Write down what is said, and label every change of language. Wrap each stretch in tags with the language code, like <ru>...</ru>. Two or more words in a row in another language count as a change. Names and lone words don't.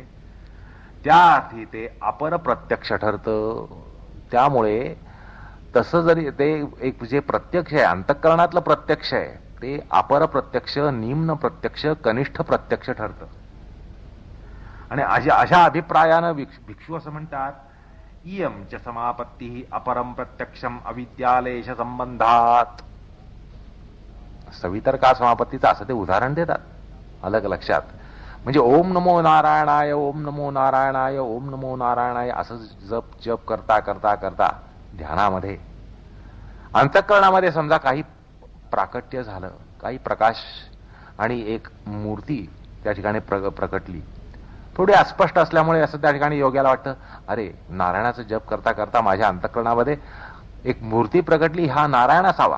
<mr>त्या अर्थी ते अपर प्रत्यक्ष ठरतं. त्यामुळे तसं जरी ते एक जे प्रत्यक्ष आहे, अंतःकरणातलं प्रत्यक्ष आहे, ते अपर प्रत्यक्ष, निम्न प्रत्यक्ष, कनिष्ठ प्रत्यक्ष ठरतं. आणि अशा अभिप्रायानं भिक्षू असं म्हणतात,</mr> <sa>इयम च समापत्ती अपरम प्रत्यक्षम अविद्यालेश संबंधात.</sa> <mr>सवितर्का समापत्तीचं असं ते उदाहरण देतात अलग लक्षात. म्हणजे</mr> <sa>ओम नमो नारायणाय, ओम नमो नारायणाय, ओम नमो नारायणाय</sa> <mr>असं जप करता करता करता ध्यानामध्ये अंतःकरणामध्ये समजा काही प्राकट्य झालं, काही प्रकाश आणि एक मूर्ती त्या ठिकाणी प्रकटली. थोडी अस्पष्ट असल्यामुळे असं त्या ठिकाणी योग्याला वाटतं, अरे नारायणाचं जप करता करता माझ्या अंतःकरणामध्ये एक मूर्ती प्रकटली, हा नारायण असावा.</mr>